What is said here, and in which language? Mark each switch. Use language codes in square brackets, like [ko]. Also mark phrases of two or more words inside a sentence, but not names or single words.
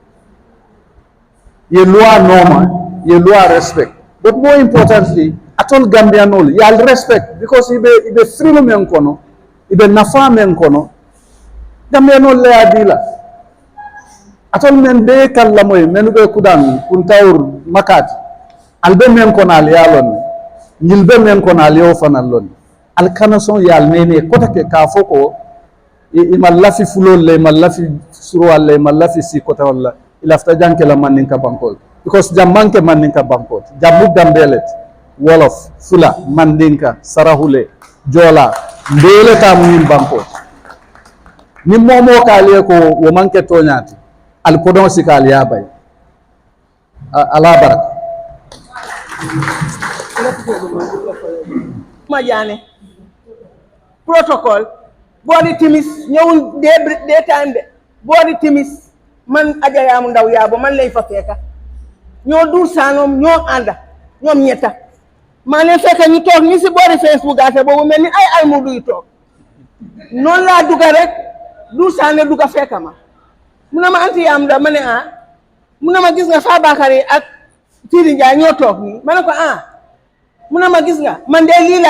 [man] ye loi normal ye loi respect but more importantly atol Gambia nol yal respect because ibe freedom men kono ibe nafa men kono Gambia nol le adila atol men be kala moy men be kudan kuntawur makati albe men kono al yalon nyilbe men kono al yo fanal lon al kanason yal nene kotake ka foko imal lafi fulol le mal lafi surwal le mal lafi si kota wala ilafta janke la manin ka bankol because jammanke manin ka bankol jamu dambelet wolof fula mandinka sarahule jola ndele ta munim bankol ni momo kale ko wo manke tonyati al kodon sikal ya bay ala baraka [wo] Majane protocol body timis ñewul day time de body timis man ajayamu ndaw yaabo man lay fa feka ñoo dur sanom ñoo anda ñom ñetta ma leen fekk ñu toog ni si boori Facebook gaate boobu mel ni ay almudu yu toog noonu laa dugga rek dur saane dugga fekk ma mu ne ma anti yaam da ma ne mu ne ma gis nga Fabakary ak Seedy Njie ñoo toog nii ma ne ko mu ne ma gis nga man de lii